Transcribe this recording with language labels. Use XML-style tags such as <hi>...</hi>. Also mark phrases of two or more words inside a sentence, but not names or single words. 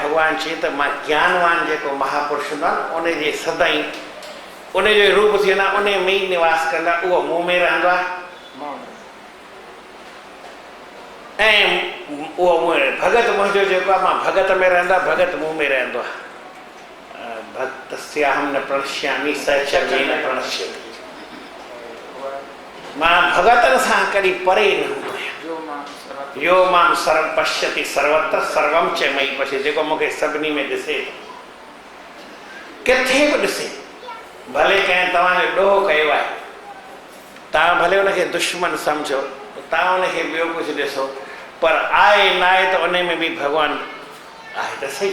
<sd>भगवान चए त मां ज्ञानवान जेको महापुरुष हूंदो आहे उन जे सदाईं उन जो रूप थी वेंदो आहे, उन में ई निवास कंदो आहे, उहो मूं में रहंदो आहे। ऐं उहो भगत मुंहिंजो जेको आहे, मां भगत में रहंदो आहे, भगत मूं में रहंदो आहे।</sd> <sa>भक्तस्याहं न प्रणश्यामि स च न प्रणश्यति।</sa> <sd>मां भगतनि सां कॾहिं परे न हूंदो आहियां।</sd> <sa>यो मां सर्व पश्यति सर्वत्र सर्वम च मयि पश्यति।</sa> <sd>जेको मूंखे सभिनी में ॾिसे, किथे बि ॾिसे, भले कंहिं तव्हांजो ॾोह कयो आहे, तव्हां भले उनखे दुश्मन सम्झो, तव्हां उनखे ॿियो कुझु ॾिसो, पर आहे न आहे त उन में बि भगवान आहे त सही।</sd>